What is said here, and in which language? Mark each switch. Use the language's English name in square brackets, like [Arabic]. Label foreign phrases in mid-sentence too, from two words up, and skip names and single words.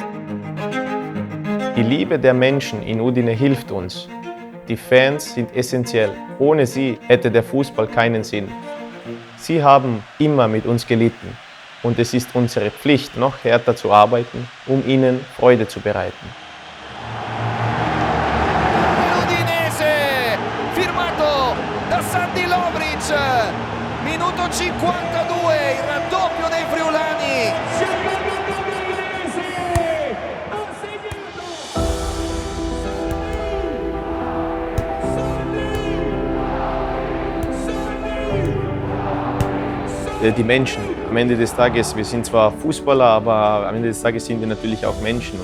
[German] Die Liebe der Menschen in Udine hilft uns. Die Fans sind essentiell. Ohne sie hätte der Fußball keinen Sinn. Sie haben immer mit uns gelitten und es ist unsere Pflicht, noch härter zu arbeiten, um ihnen Freude zu bereiten. [Italian] Udinese, firmato da Sandy Lovric, minuto 52, il raddoppio dei friulani. [German] Die Menschen. Am Ende des Tages, wir sind zwar Fußballer, aber am Ende des Tages sind wir natürlich auch Menschen.